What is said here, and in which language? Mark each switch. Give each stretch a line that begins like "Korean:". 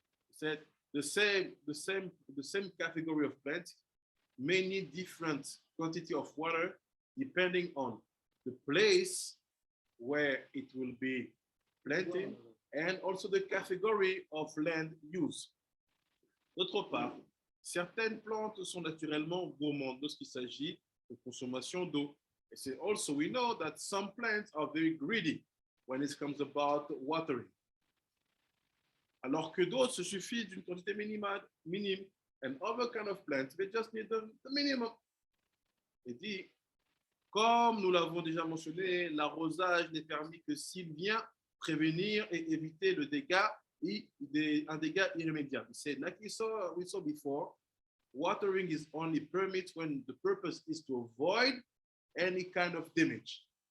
English: Said the same category of plant may need different quantity of water depending on the place where it will be planted and also the category of land use.
French: D'autre part, certaines plantes sont naturellement gourmandes lorsqu'il s'agit de consommation d'eau.
English: And so also we know that some plants are very greedy when it comes about watering.
French: Alors que d'autres se suffisent d'une quantité minime.
English: And other kind of plants, they just need the minimum.
French: Il dit, comme nous l'avons déjà mentionné, l'arrosage n'est permis que s'il vient prévenir et éviter le dégât, un dégât irrémédiable.
English: He said, like we saw before, watering is only permitted when the purpose is to avoid any kind of damage.